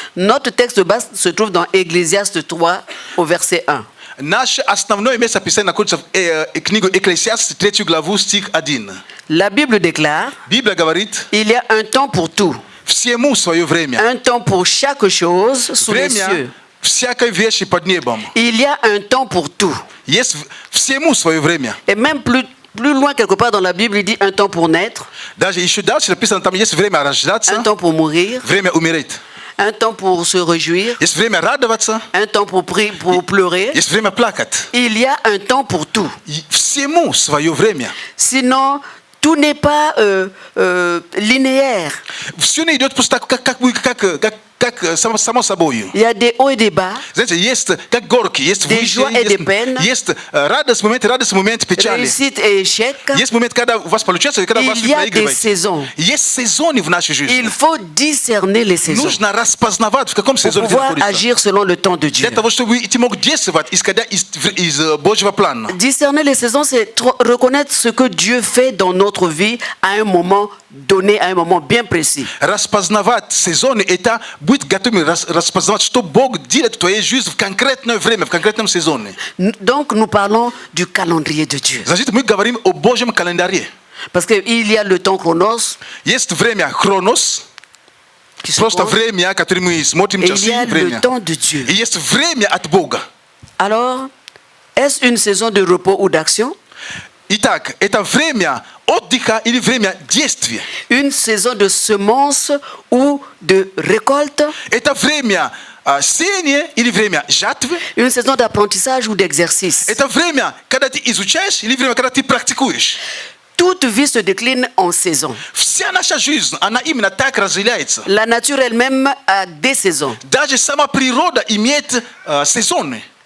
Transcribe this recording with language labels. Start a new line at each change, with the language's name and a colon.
French: Notre texte de base se trouve dans Ecclésiaste 3 au verset 1.
Russian: Наше основное место писания находится в книгу Экклесиаст, 3 главу, стих 1.
French: La Bible déclare
Russian: Библия говорит,
French: il y a un temps pour tout,
Russian: всему свое время.
French: un temps pour chaque chose sous les cieux.
Russian: Время всякой вещи под небом.
French: Il y a un temps pour tout.
Russian: Есть всему свое время.
French: Et même plus loin quelque part dans la Bible, il dit un temps pour naître,
Russian: Даже еще дальше написано, там есть время рождаться,
French: un temps pour mourir,
Russian: время умереть.
French: un temps pour se réjouir,
Russian: Есть время радоваться,
French: un temps pour pleurer.
Russian: есть время плакать.
French: Il y a un temps pour tout.
Russian: И всему свое время.
French: Sinon, tout n'est pas linéaire.
Russian: Все не идет просто так, как само собой.
French: Il y a des hauts et des bas,
Russian: Знаете, есть как горки, есть
French: Des
Russian: выше,
French: joies et des peines.
Russian: есть радость момент печали.
French: réussite et échec.
Russian: Есть момент, когда у вас получается, и когда у вас
French: Il y a des
Russian: проигрываете.
French: saisons.
Russian: Есть сезоны в нашей жизни.
French: Il faut discerner les saisons
Russian: Нужно распознавать, в каком
French: pour
Russian: сезоне вы
French: pouvoir
Russian: находитесь.
French: agir selon le temps de Dieu.
Russian: Для того, чтобы ты мог действовать, исходя из Божьего плана.
French: Discerner les saisons, c'est reconnaître ce que Dieu fait dans notre vie à un moment donné, à un moment bien précis.
Russian: Распознавать сезоны, это быть готовым распознавать, что Бог делает в твоей жизни в конкретное время, в конкретном сезоне.
French: Donc nous parlons du calendrier de Dieu.
Russian: Значит, мы говорим о Божьем календаре.
French: Parce qu'il y a le temps chronos,
Russian: Есть время хронос,
French: qui se
Russian: просто
French: pose,
Russian: время, которое мы смотрим
French: et il
Russian: часы,
French: y a
Russian: время.
French: le temps de Dieu.
Russian: И есть время от Бога.
French: Alors, est-ce une saison de repos ou d'action?
Russian: Итак, это время отдыха или время действия.
French: Une saison de semences ou de récolte?
Russian: Это время сеяния или время жатвы.
French: Une saison d'apprentissage ou d'exercice?
Russian: Это время, когда ты изучаешь или время, когда ты практикуешь.
French: Toute vie se décline en saisons.
Russian: Вся наша жизнь, она именно так разделяется.
French: La nature elle-même a des saisons.
Russian: Даже сама природа имеет сезоны.